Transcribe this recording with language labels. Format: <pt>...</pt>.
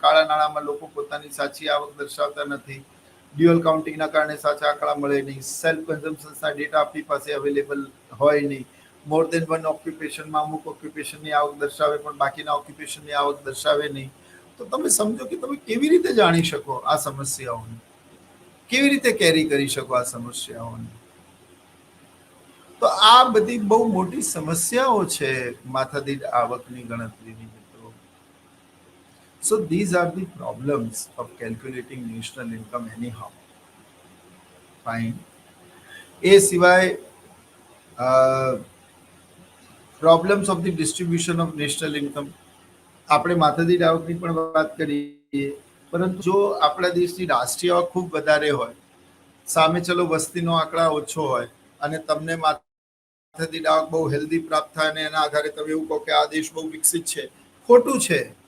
<gu>કાળા નાણાંમાં લોકો પોતાની સાચી આવક દર્શાવતા નથી, ડ્યુઅલ કાઉન્ટિંગના કારણે સાચા આંકડા મળે નહીં, સેલ્ફ કન્ઝમ્પશનના ડેટા આપણી પાસે અવેલેબલ હોય નહીં,</gu> <en>more than one</en> <gu>ઓક્યુપેશનમાં અમુક ઓક્યુપેશનની આવક દર્શાવે પણ બાકીના ઓક્યુપેશનની આવક દર્શાવે નહીં. તો તમે સમજો કે તમે કેવી રીતે જાણી શકો આ સમસ્યાઓને, કેવી રીતે કેરી કરી શકો આ સમસ્યાઓને? તો આ બધી બહુ મોટી સમસ્યાઓ છે માથાદીઠ આવકની ગણતરીની મિત્રો.</gu> <en>So these are the problems of calculating national income anyhow. Fine.</en> <gu>એ સિવાય</gu> <en>problems of the distribution of national income,</en> <gu>આપણે માથાદીઠ આવકની પણ વાત કરીએ, પરંતુ જો આપણા દેશની રાષ્ટ્રીય આવક ખૂબ વધારે હોય, સામે ચલો વસ્તીનો આંકડા ઓછો હોય અને તમને માથાદીઠ આવક બહુ હેલ્ધી પ્રાપ્ત થાય અને એના આધારે તમે એવું કહો કે આ દેશ બહુ વિકસિત છે, ખોટું છે.</gu>